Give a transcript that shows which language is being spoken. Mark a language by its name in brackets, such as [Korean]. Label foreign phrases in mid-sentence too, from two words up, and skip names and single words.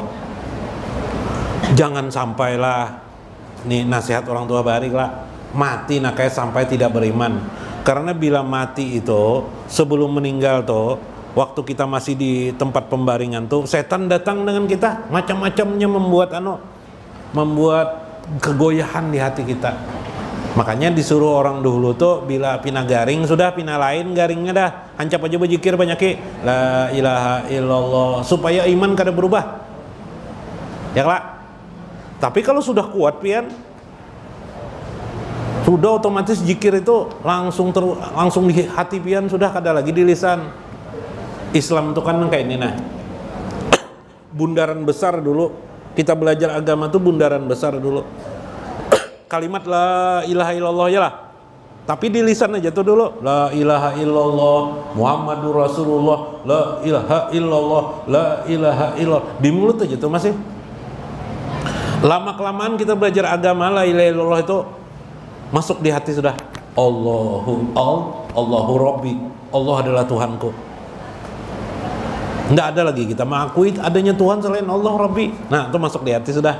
[Banjar] Jangan sampailah, nih nasihat orang tua bahari lah, mati nakanya sampai tidak beriman. [Indonesian] Karena bila mati itu sebelum meninggal tuh, waktu kita masih di tempat pembaringan tuh, setan datang dengan kita, macam-macamnya membuat kegoyahan di hati kita. [Banjar] Makanya disuruh orang dulu tuh bila pina garing sudah, pina lain garingnya dah, hancap aja berzikir banyak [Arabic] لا إله إلا الله, [Banjar] supaya iman kada berubah. Ya lah. Tapi kalau sudah kuat pian, sudah otomatis zikir itu langsung di hati pian, sudah kada lagi di lisan. Islam itu kan kayak ini nah. [Indonesian] Bundaran besar dulu. [Banjar] Kita belajar agama tuh bundaran besar dulu. Kalimat [Arabic] لا إله إلا الله [Banjar] ya lah. Tapi di lisan aja tuh dulu. [Arabic] لا إله إلا الله محمد رسول الله، لا إله إلا الله، لا إله إلا الله. [Banjar] Di mulut aja tuh masih. [Indonesian] Lama-kelamaan kita belajar agama, [Arabic] لا إله إلا الله [Indonesian] itu masuk di hati sudah. [Arabic] الله ربي, [Indonesian] Allah adalah Tuhanku. Nggak ada lagi kita mengakui adanya Tuhan selain [Arabic] الله ربي. [Indonesian] Nah, itu masuk di hati sudah.